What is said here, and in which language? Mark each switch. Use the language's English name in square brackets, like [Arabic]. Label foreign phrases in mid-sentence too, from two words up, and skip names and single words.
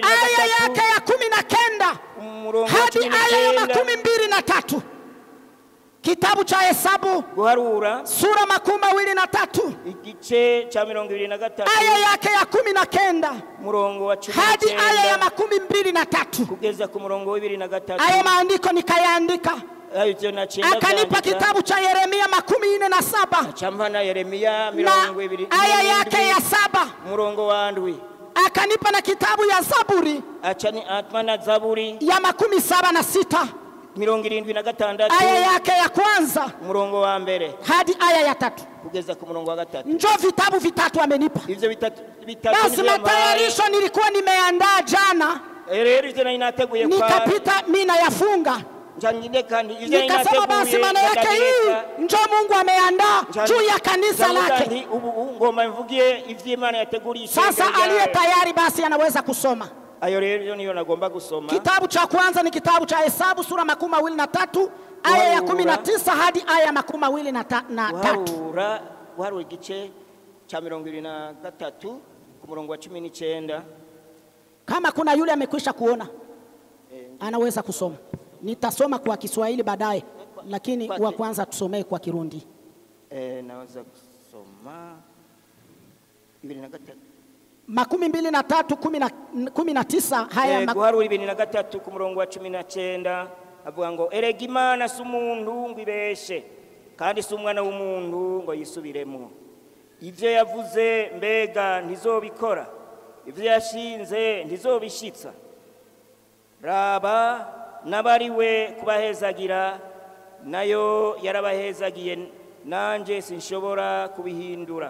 [Swahili] aya yake ya 19 hadi aya ya 23. Kitabu cha hesabu [Rundi] guharura [Swahili] sura 23 [Rundi] igice cha 23 [Swahili] aya yake ya 19 [Rundi] murongo wa 19 [Swahili] hadi aya ya 23 [Rundi] kugeza ku murongo wa 23. [Swahili] Aya maandiko nikayaandika. Akanipa kitabu cha Yeremia 47 chambana Yeremia 20 aya yake ya 7 [Rundi] murongo wa ndwi. [Swahili] akanipa na kitabu ya Zaburi acani atmana Zaburi ya 76 76 aya yake ya kwanza [Rundi] umurongo wa mbere [Swahili] hadi aya ya 3 [Rundi] kugeza ku murongo wa 3. [Swahili] Njoo vitabu vitatu amenipa. [Rundi] Ivyo vitatu [Swahili] Basi matayarisho nilikuwa nimeandaa jana, [Rundi] rero ivyo ninateguye kwa [Swahili] nikapita mimi nayafunga. Nikasema basi maana yake hii njoo Mungu ameandaa juu ya kanisa lake. [Rundi] Ngoma mvugie ivyo Imana yategurisha. [Swahili] Sasa aliye tayari basi anaweza kusoma. [Rundi] Ayo rero niyo nagomba gusoma. [Swahili] Kitabu cha kwanza ni kitabu cha Hesabu sura 23 aya ya 19 hadi aya ya 23. [Rundi] Waharura igice cha 23 ku murongo wa 19. [Swahili] Kama kuna yule amekwisha kuona anaweza kusoma. Nitasoma kwa Kiswahili baadaye, lakini wa kwanza tusomee kwa Kirundi. Naweza kusoma 23:19 haya [Rundi] Guharura 23 ku murongo wa 19 avuga ngo erega Imana si umuntu ngo ibeshe kandi si umwana w'umuntu ngo yisubiremo. Ivyo yavuze mbega ntizobikora, ivyo yashinze ntizobishitsa. Raba nabariwe kubahezagira nayo yarabahezagiye, nanje sinshobora kubihindura.